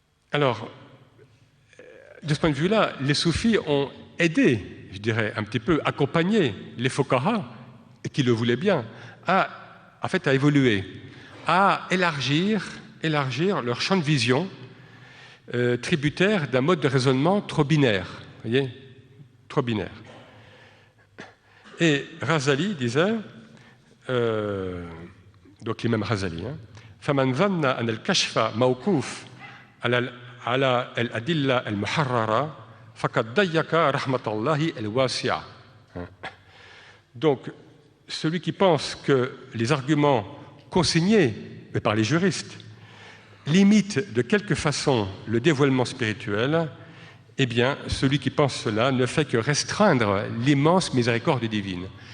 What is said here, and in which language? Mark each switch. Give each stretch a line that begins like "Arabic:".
French: Alors, de ce point de vue-là, les soufis ont aidé, je dirais, un petit peu accompagné les fuqaha, qui le voulaient bien, à évoluer, à élargir leur champ de vision tributaire d'un mode de raisonnement trop binaire. Vous voyez, trop binaire. Et Razali disait, donc l'imam Razali,
Arabic: فَمَنْ ظَنَّ أَنَّ الْكَشْفَ مَوْقُوفٌ على الأدلة المحررة فقد ضيق رحمة الله الواسعة.
French: Donc, celui qui pense que les arguments consignés par les juristes limitent de quelque façon le dévoilement spirituel, eh bien, celui qui pense cela ne fait que restreindre l'immense miséricorde divine.